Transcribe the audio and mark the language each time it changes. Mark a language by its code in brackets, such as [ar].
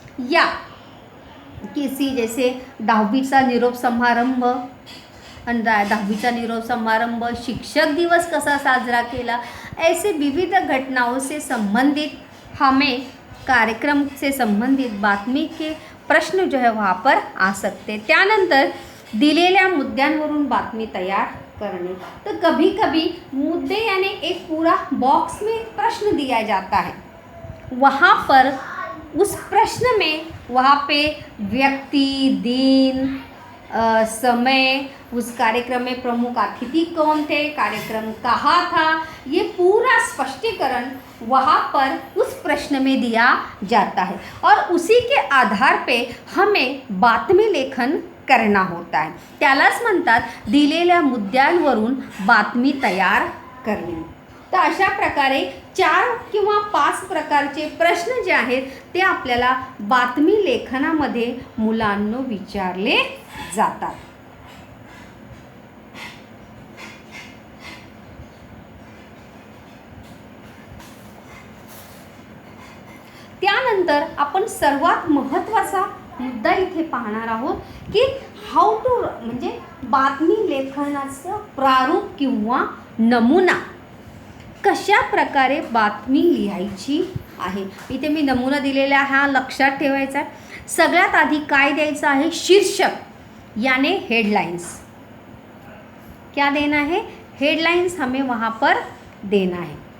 [hi] या किसी जैसे 10वीचा निरोप समारंभ, 10वीचा निरोप समारंभ, [mr] शिक्षक दिवस कसा साजरा केला, [hi] ऐसे विविध घटनाओं से संबंधित हमें कार्यक्रम से संबंधित बातमी के प्रश्न जो है वहाँ पर आ सकते. [mr] त्यानंतर दिलेल्या मुद्द्यांवरून बातमी तयार करणे. [hi] तो कभी कभी मुद्दे यानी एक पूरा बॉक्स में प्रश्न दिया जाता है, वहाँ पर उस प्रश्न में वहाँ पे व्यक्ति, दिन, समय, उस कार्यक्रम में प्रमुख अतिथि कौन थे, कार्यक्रम कहाँ था, ये पूरा स्पष्टीकरण वहाँ पर उस प्रश्न में दिया जाता है और उसी के आधार पे हमें बातमी लेखन करना होता है. [mr] त्यालाच म्हणतात दिलेल्या मुद्द्यांवरून बातमी तयार करणे. तर अशा प्रकारे 4 किंवा 5 प्रकारचे प्रश्न जे आहेत ते आपल्याला बातमी लेखनामध्ये मुलांना विचारले जातात. त्यानंतर आपण सर्वात महत्त्वाचा मुद्दा इथे पाहणार आहोत की हाऊ टू, म्हणजे बातमी लेखनाचं प्रारूप किंवा नमुना, कशा प्रकारे बातमी लिहायची आहे. इथे मी नमुना दिलेला हा लक्षात ठेवायचा आहे. सगळ्यात आधी काय द्यायचं आहे, शीर्षक यानी हेडलाइंस. [hi] क्या देना है, हेडलाइंस हमें वहाँ पर देना है.